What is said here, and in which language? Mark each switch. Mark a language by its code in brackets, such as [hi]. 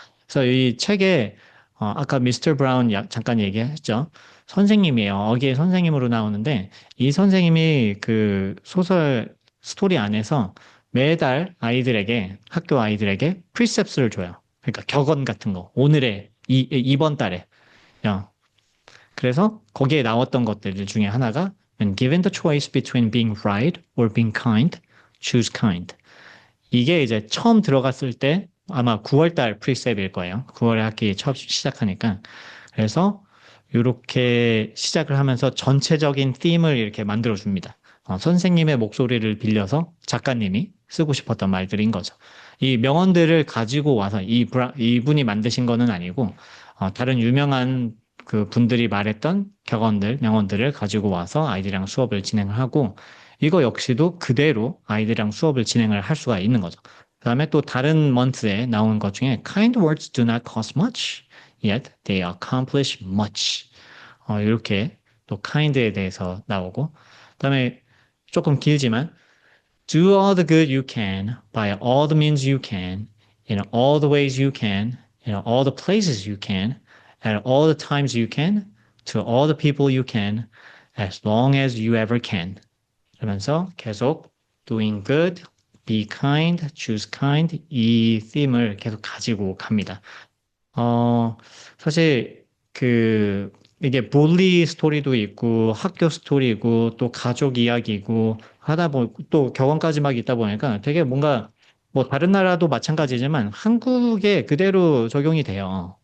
[ko] 그래서 이 책에, 아까 미스터 브라운 잠깐 얘기했죠. 선생님이에요. 어기의 선생님으로 나오는데, 이 선생님이 그 소설 스토리 안에서 매달 아이들에게, 학교 아이들에게 프리셉스를 줘요. 그러니까 격언 같은 거. 오늘의, 이번 달에. 야, 그래서 거기에 나왔던 것들 중에 하나가 [en] When given the choice between being right or being kind, choose kind. [ko] 이게 이제 처음 들어갔을 때 아마 9월달 프리셉일 거예요. 9월 학기 처음 시작하니까. 그래서 이렇게 시작을 하면서 전체적인 팀을 이렇게 만들어 줍니다. 선생님의 목소리를 빌려서 작가님이 쓰고 싶었던 말들인 거죠. 이 명언들을 가지고 와서 이분이 만드신 거는 아니고 다른 유명한 그 분들이 말했던 격언들, 명언들을 가지고 와서 아이들이랑 수업을 진행을 하고 이거 역시도 그대로 아이들이랑 수업을 진행을 할 수가 있는 거죠. 그 다음에 또 다른 month에 나온 것 중에 [en] kind words do not cost much, yet they accomplish much. [ko] 이렇게 또 kind에 대해서 나오고 그 다음에 조금 길지만 [en] do all the good you can by all the means you can in all the ways you can in all the places you can at all the times you can to all the people you can as long as you ever can. [ko] 그러면서 계속 [en] doing good, be kind, choose kind [ko] 이 theme을 계속 가지고 갑니다. 사실 이게 bully 스토리도 있고 학교 스토리고 또 가족 이야기고 하다 보니 또 격언까지 막 있다 보니까 되게 뭔가 뭐 다른 나라도 마찬가지지만 한국에 그대로 적용이 돼요.